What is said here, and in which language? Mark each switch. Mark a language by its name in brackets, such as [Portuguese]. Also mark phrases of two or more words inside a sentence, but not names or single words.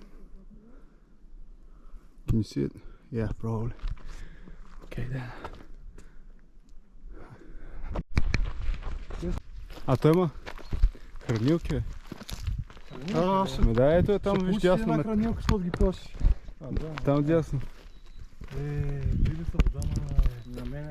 [English] Can you see it? Yeah, probably. Okay, then. [Bulgarian] А той има хранилки, бе? Да, ето е там, виж дясно. Една хранилка, защото ги плаши. Там дясно. Пили са вода на мене.